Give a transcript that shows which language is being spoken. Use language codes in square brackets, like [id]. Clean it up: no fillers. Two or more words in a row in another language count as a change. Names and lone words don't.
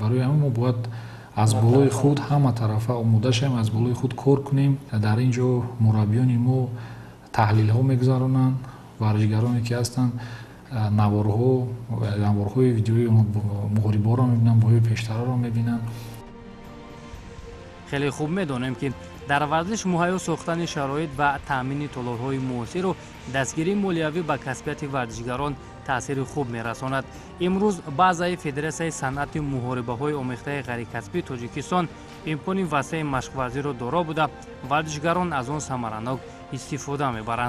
[fa] برای همین ما باید از بالای خود همه طرفه آماده شیم، از بالای خود کار کنیم. در اینجا مربیان ما تحلیل‌ها می‌گذرانند، ورزشکارانی که هستند نوارهای ویدیویی مغربا را می‌بینند، بازی پیشتر را می‌بینند. خیلی خوب می‌دانیم که [tg] дар варзиш муҳайё сохтани шароит ва таъмини толорҳои муосиру дастгирии молиявӣ ба касбияти варзишгарон таъсири хуб мерасонад. имрӯз баъзаи Федератсияи санъати муҳорибаҳои омехтаи ғайрикасбии Тоҷикистон имкони васеъи машқварзиро доро буда, варзишгарон аз он самаранок истифода мебаранд.